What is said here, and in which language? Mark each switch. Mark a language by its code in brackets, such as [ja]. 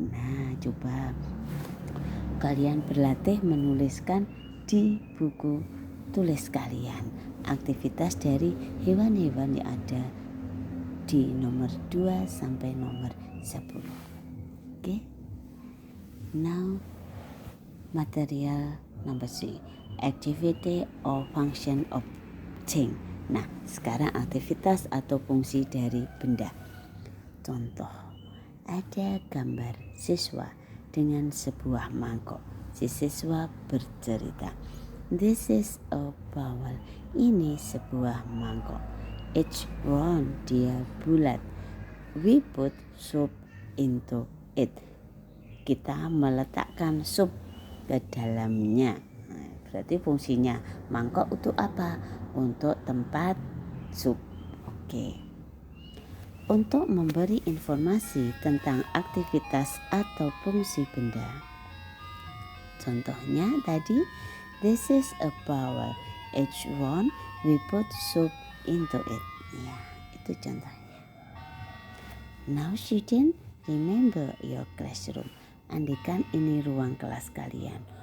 [id] Nah, coba kalian berlatih menuliskan di buku tulis kalian aktivitas dari hewan-hewan yang ada di nomor 2 sampai nomor 10. [en] Okay? Now, material number 3, activity or function of thing. [id] Nah, sekarang aktivitas atau fungsi dari benda. Contoh, ada gambar siswa dengan sebuah mangkok. Si siswa bercerita, [en] this is a bowl. [id] Ini sebuah mangkok. [en] It's round, [id] dia bulat. [en] We put soup into it. [id] Kita meletakkan sup ke dalamnya. Nah, berarti fungsinya mangkok untuk apa? Untuk tempat sup. Oke. untuk memberi informasi tentang aktivitas atau fungsi benda. Contohnya tadi, [en] this is a bowl. Each one we put soup into it. [id] Ya, itu contohnya. [en] Now student, remember your classroom. [id] Andikan ini ruang kelas kalian.